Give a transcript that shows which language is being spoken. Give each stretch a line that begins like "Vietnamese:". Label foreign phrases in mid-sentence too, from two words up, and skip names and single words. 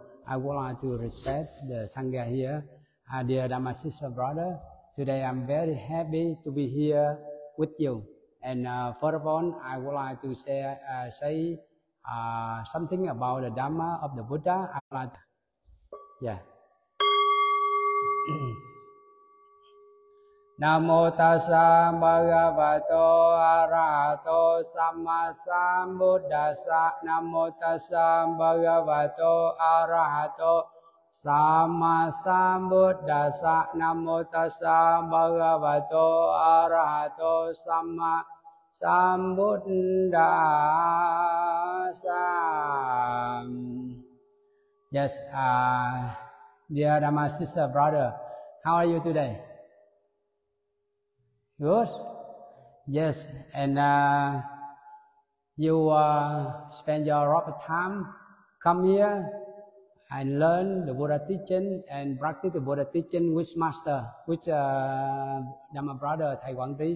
English: I would like to respect the Sangha here. Dear Dharma sister brother, today I'm very happy to be here with you. And first of all, I would like to say something about the Dharma of the Buddha. I would like to, yeah.
Pali: Namo tassa bhagavato arahato samma sambuddhassa. Namo tassa bhagavato arahato samma sambuddhassa. Namo tassa bhagavato arahato samma sambuddhassa.
English: Yes, dear Dharma sister brother, how are you today? Good? Yes, and you spend your lot of time, come here and learn the Buddha teaching and practice the Buddha teaching with Master, with Dharma brother Thầy Quảng Trí.